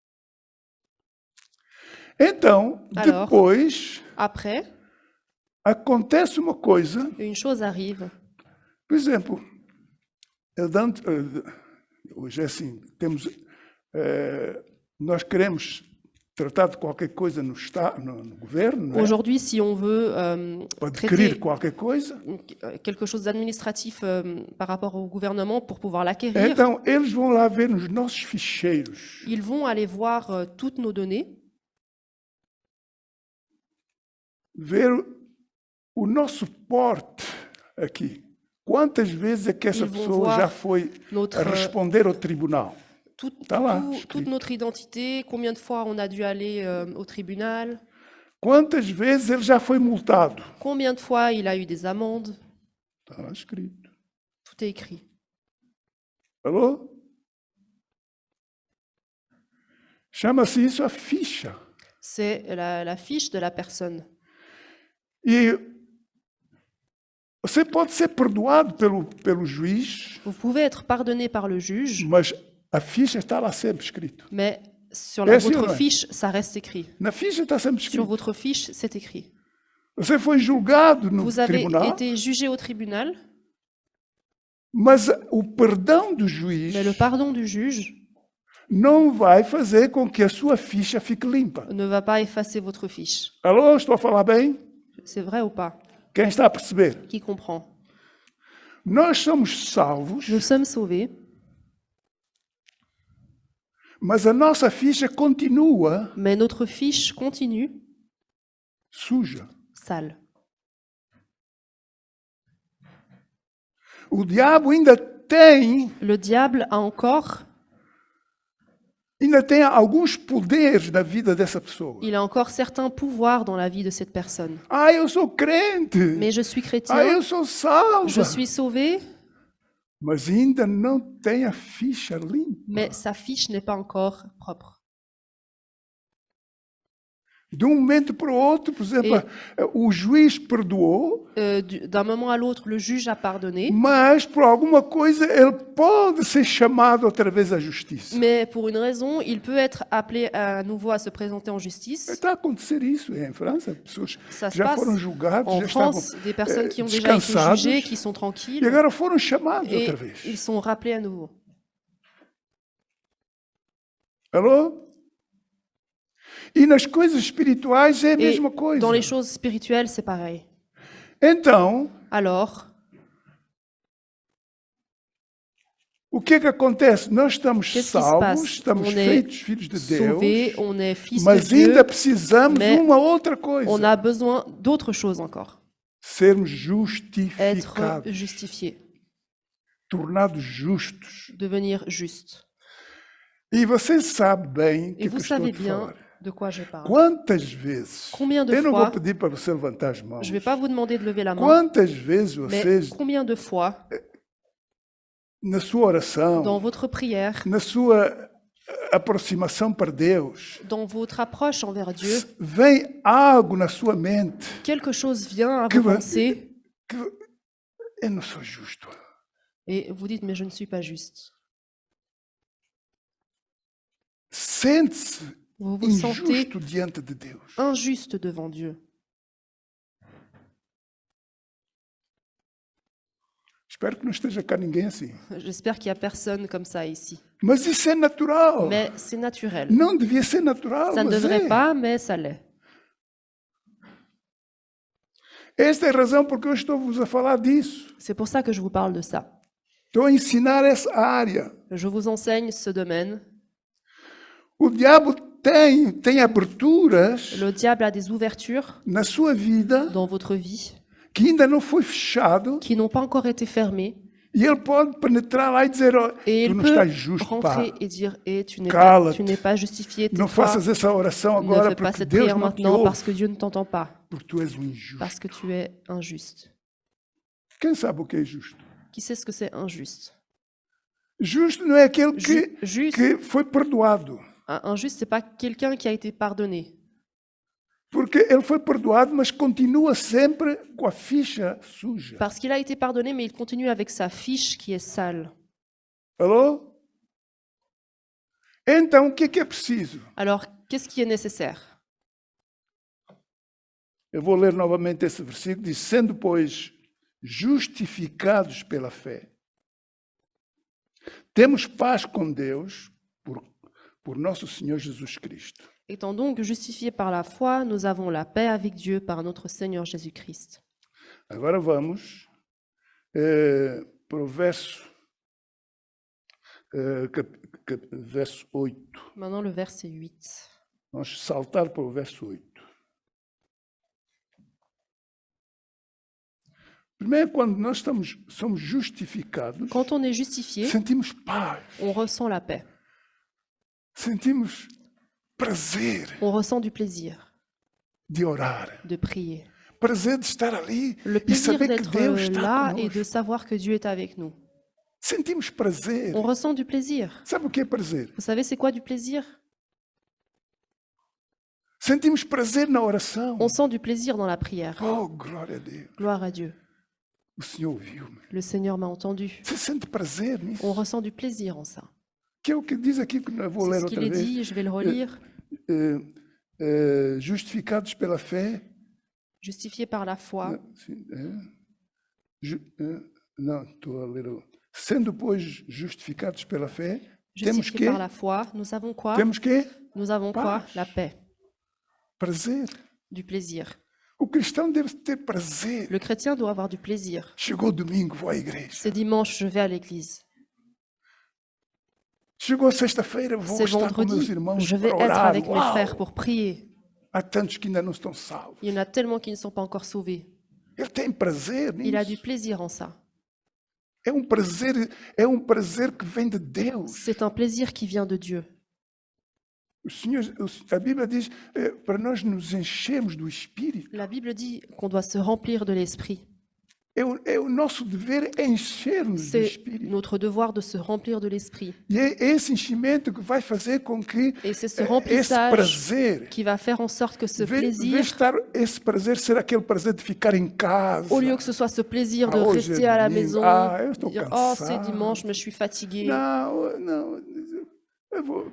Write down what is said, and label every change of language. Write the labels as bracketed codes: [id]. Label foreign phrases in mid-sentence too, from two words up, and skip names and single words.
[pt] Então, [fr] Alors, [pt] depois, [fr] Après, [pt] acontece uma coisa, [fr] une chose arrive. [pt] por exemplo, hoje é assim, nós queremos tratar de qualquer coisa no governo, não é? [fr] Aujourd'hui, si on veut [pt] Para adquirir [fr] traiter [pt] qualquer coisa. [fr] quelque chose d'administratif par rapport au gouvernement pour pouvoir l'acquérir, [pt] Então, eles vão lá ver nos nossos ficheiros. [fr] ils vont aller voir toutes nos données, [pt] Ver o nosso porte aqui. Quantas vezes é que essa [fr] Ils vont [pt] pessoa [fr] voir [pt] já foi [fr] notre, [pt] responder ao tribunal? Tá lá, escrito. [fr] toute notre identité, combien de fois on a dû aller au tribunal, [pt] Quantas vezes ele já foi multado? [fr] combien de fois il a eu des amendes, [pt] Está lá escrito. [fr] tout est écrit. [pt] Alô? Chama-se isso a ficha. [fr] C'est la fiche de la personne. [pt] E você pode ser perdoado pelo juiz, [fr] Vous pouvez être pardonné par le juge, [pt] mas a ficha está lá sempre escrito. [fr] mais sur Est-ce votre vrai? fiche, ça reste écrit. [pt] Na ficha está sempre [fr] Sur [pt] escrito. [fr] votre fiche, c'est écrit. [pt] Você foi julgado no [fr] Vous avez [pt] tribunal, [fr] été jugé au tribunal, [pt] mas o perdão do juiz [fr] mais le pardon du juge [pt] não vai fazer com que a sua ficha fique limpa. [fr] ne va pas effacer votre fiche. [pt] Alô, estou a falar bem? [fr] C'est vrai ou pas? [pt] Quem está a perceber? [fr] Qui comprend? [pt] Nós somos salvos, [fr] Nous sommes sauvés, [pt] mas a nossa ficha continua [fr] mais notre fiche continue [pt] suja. [fr] sale. [pt] O diabo ainda tem [fr] Le diable a encore, [pt] alguns poderes na vida dessa pessoa. [fr] il a encore certains pouvoirs dans la vie de cette personne. [pt] Ah, eu sou crente. [fr] Mais je suis [pt] Ah, [fr] chrétien, [pt] eu sou salva. [fr] je suis sauvé, [pt] Mas ainda não tem a ficha limpa. [fr] mais sa fiche n'est pas encore propre. [pt] De um momento para o outro, por exemplo, o juiz perdoou, [fr] D'un moment à l'autre, le juge a pardonné, [pt] mas por alguma coisa ele pode ser chamado outra vez à justiça. [fr] mais pour une raison, il peut être appelé à nouveau à se présenter en justice. [pt] Está a acontecer isso em França, pessoas [fr] Ça [pt] que [fr] se [pt] já [fr] passe [pt] foram julgados, [fr] en [pt] já estavam [fr] France, des personnes qui ont déjà été [pt] descansados [fr] jugées, qui sont [pt] e [fr] tranquilles, [pt] agora foram chamados [fr] et [pt] outra vez. [fr] ils sont rappelés à nouveau. [pt] Alô? E nas coisas espirituais é a [fr] Et [pt] mesma coisa. [fr] dans les choses spirituelles, c'est pareil. [pt] Então, [fr] Alors, [pt] o que é que acontece? Nós estamos [fr] qu'est-ce qui se [pt] salvos, [fr] passe? [pt] estamos [fr] On est [pt] feitos filhos de [fr] sauvés, [pt] Deus, [fr] on est fils de [pt] mas [fr] Dieu, [pt] ainda precisamos de [fr] mais [pt] uma outra coisa. [fr] on a besoin d'autre chose encore. [pt] Sermos [fr] Être [pt] justificados, [fr] justifié, [pt] tornados justos. [fr] devenir juste. [pt] E você sabe bem o [fr] Et [pt] que [fr] vous [pt] eu estou a [fr] savez [pt] te [fr] bien [pt] falar. [fr] de quoi je parle. [pt] Quantas vezes, [fr] Combien de [pt] eu não vou [fr] fois, [pt] pedir para você levantar as mãos, [fr] je ne vais pas vous demander de lever la main, [pt] quantas vezes [fr] mais [pt] vocês, [fr] combien de fois, [pt] na sua oração, [fr] dans votre prière, [pt] na sua aproximação para Deus, [fr] dans votre approche envers Dieu, [pt] vem algo na sua mente [fr] quelque chose vient à [pt] que, [fr] vos pensées [pt] que eu não sou justo. [fr] et vous dites, mais je ne suis pas juste. [pt] Sente-se [fr] Vous vous sentez [pt] injusto diante de Deus. [fr] injuste devant Dieu. [pt] Espero que não esteja cá ninguém assim. [fr] J'espère qu'il n'y a personne comme ça ici. [pt] Mas isso é natural. [fr] Mais c'est naturel. [pt] Não devia ser natural, [fr] Ça ne [pt] mas [fr] devrait [pt] é. [fr] pas, mais ça l'est. [pt] Esta é a razão porque eu estou-vos a falar disso. [fr] C'est pour ça que je vous parle de ça. [pt] Estou a ensinar essa área. [fr] Je vous enseigne ce domaine. [pt] O diabo tem aberturas [fr] Le diable a des ouvertures [pt] na sua vida [fr] dans votre vie [pt] que ainda não foi fechado [fr] qui n'ont pas encore été fermées. [pt] e ele pode penetrar lá e dizer, oh, [fr] Et [pt] tu [fr] il [pt] não [fr] peut [pt] estás justo, pá. [fr] rentrer et dire, tu [pt] Cala-te. [fr] n'es pas justifié, [pt] Não [fr] tais-toi, [pt] faças essa oração [fr] ne [pt] agora [fr] fais pas [pt] porque [fr] cette [pt] Deus [fr] prière [pt] não te [fr] maintenant [pt] ouve, [fr] parce que Dieu ne t'entend pas, [pt] porque tu és um injusto. [fr] parce que tu es injuste. [pt] Quem sabe o que é justo? [fr] Qui sait ce que c'est injuste? [pt] Justo não é aquele [fr] Juste, [pt] que foi perdoado. [fr] injuste, c'est pas quelqu'un qui a été pardonné. [pt] Porque ele foi perdoado, mas continua sempre com a ficha suja. [fr] Parce qu'il a été pardonné, mais il continue avec sa fiche qui est sale. [pt] Alô? Então, o que é preciso? [fr] Alors, qu'est-ce qui est nécessaire? [pt] Eu vou ler novamente esse versículo, diz, sendo, pois, justificados pela fé, temos paz com Deus por nosso Senhor Jesus Cristo. [fr] Étant donc justifiés par la foi, nous avons la paix avec Dieu par notre Seigneur Jésus-Christ. [pt] Agora vamos para o verso 8. [fr] Maintenant, le verset 8. [pt] Vamos saltar para o verso 8. Primeiro, quando nós somos justificados, [fr] Quand on est justifié, [pt] sentimos paz, [fr] on ressent la paix, [pt] sentimos prazer [fr] on ressent du plaisir [pt] de orar, [fr] de prier, [pt] prazer de estar ali [fr] le [pt] e [fr] plaisir [pt] saber que [fr] d'être [pt] Deus está [fr] là et [pt] conosco. [fr] de savoir que Dieu est avec nous. [pt] Sentimos prazer. [fr] On ressent du plaisir. [pt] Sabe o que é prazer? [fr] Vous savez, c'est quoi du plaisir? [pt] Sentimos prazer na oração. [fr] On sent du plaisir dans la prière. [pt] Oh, glória a Deus. [fr] Gloire à Dieu. [pt] O Senhor ouviu-me. [fr] Le Seigneur m'a entendu. [pt] Você sente prazer [fr] On [pt] nisso? [fr] ressent du plaisir en ça. [pt] Que é o que diz aqui, que eu vou [fr] C'est [pt] ler [fr] ce qu'il [pt] outra [fr] est [pt] vez. [fr] dit, je vais le relire. [pt] Justificados pela fé. [fr] Justifié par la foi, [pt] Não, sim, não, estou a ler. Sendo, pois, justificados pela fé, temos [fr] justifié [pt] que, [fr] par la foi, nous avons quoi? [pt] temos que [fr] Nous avons quoi? [pt] Paz. [fr] La paix, [pt] prazer. [fr] du plaisir. [pt] O cristão deve ter prazer. [fr] Le chrétien doit avoir du plaisir. [pt] Chegou o domingo, vou à igreja. [fr] C'est dimanche, je vais à l'église. [pt] Chegou a sexta-feira, vou [fr] C'est [pt] estar com meus [fr] vendredi, [pt] irmãos [fr] je vais [pt] para [fr] être [pt] orar. [fr] avec mes [pt] Uau! [fr] frères pour prier. [pt] Há tantos que ainda não estão salvos. [fr] Il y en a tellement qui ne sont pas encore sauvés. [pt] Ele tem prazer [fr] Il a du [pt] nisso. [fr] plaisir en ça. [pt] É um prazer que vem de Deus. [fr] C'est un plaisir qui vient de Dieu. [pt] O Senhor, a Bíblia diz para nós nos enchermos do Espírito. [fr] La Bible dit qu'on doit se remplir de l'Esprit. [pt] É o nosso dever encher-nos do [fr] C'est [pt] Espírito. [fr] notre devoir de se remplir de l'Esprit. [pt] E é esse enchimento que vai fazer com que [fr] Et c'est ce [pt] esse [fr] remplissage [pt] prazer, [fr] qui va faire en sorte que ce [pt] em vez de [fr] plaisir, [pt] estar esse prazer ser aquele prazer de ficar em casa. [fr] au lieu que ce soit ce plaisir de [pt] Ah, hoje é [fr] rester à la [pt] domingo. [fr] maison, [pt] Ah, eu estou [fr] dire oh [pt] cansado. [fr] c'est dimanche mais je suis fatigué. [pt] Não, eu vou.